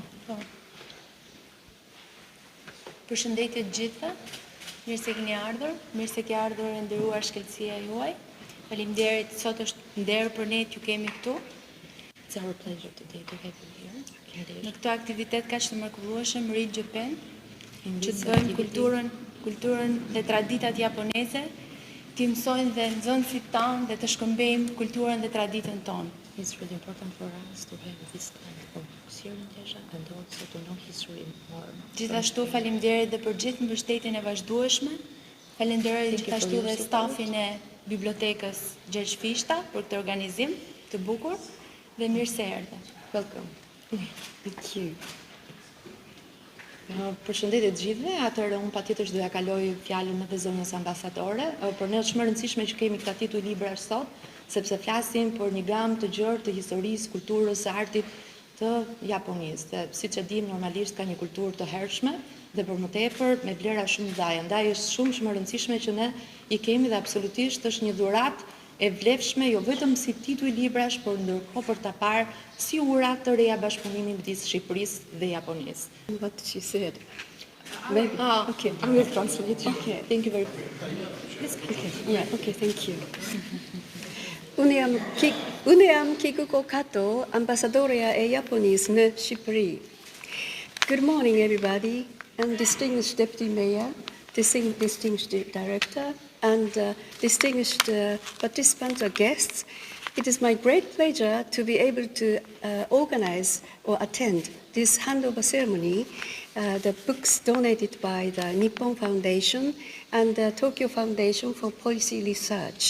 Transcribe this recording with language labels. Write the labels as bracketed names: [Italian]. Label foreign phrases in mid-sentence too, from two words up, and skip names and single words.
[Albanian] Përshëndetje të gjitha, mirë se keni ardhur, mirë se ke ardhur e nderuar shkelësia juaj. Faleminderit, sot është nder për ne t'ju kemi këtu. [English] It's our pleasure today to have you here. [Albanian] Në këtë aktivitet kaq të mrekullueshëm, Read Japan, që të bëjmë kulturën dhe traditat japoneze, t'i mësojnë dhe nxënësit tanë dhe të shkëmbejmë kulturën dhe traditën tonë. [English] It's really important for us to have this kind of serious and also to know history more. [Albanian] Gjithashtu faleminderit dhe për gjithë mbështetjen e vazhdueshme. Falenderoj gjithashtu dhe stafin e bibliotekës Gjergj Fishta për këtë organizim të bukur dhe mirë se erdhe. [English] Welcome. Thank you. [Albanian] Përshëndetje të gjithëve, atëherë unë patjetër që do ja kaloj fjalën edhe zonës ambasadore. Për ne është më rëndësishme që kemi këtë titull librash sot, sepse flasim për një gamë të gjerë të historisë, kulturës, së artit të Japonisë. Siç e dim, normalisht ka një kulturë të hershme dhe për më tepër me vlera shumë të mëdha. Ndaj është shumë e rëndësishme që ne i kemi dhe absolutisht është një dhuratë e vlefshme, jo vetëm si titull librash, por ndërkohë për ta parë si ura të reja bashkëpunimi midis Shqipërisë dhe Japonisë. [English] What she said. Maybe. Okay, I will translate. Okay, thank you very much. Okay, yeah, okay, thank you. [Albanian] Unë jam Kikuko Kato, ambasadoria e Japonisë në Shqipëri. [English] Good morning, everybody, and distinguished Deputy Mayor, distinguished Director, and distinguished participants or guests. It is my great pleasure to be able to organize or attend this handover ceremony, the books donated by the Nippon Foundation and the Tokyo Foundation for Policy Research.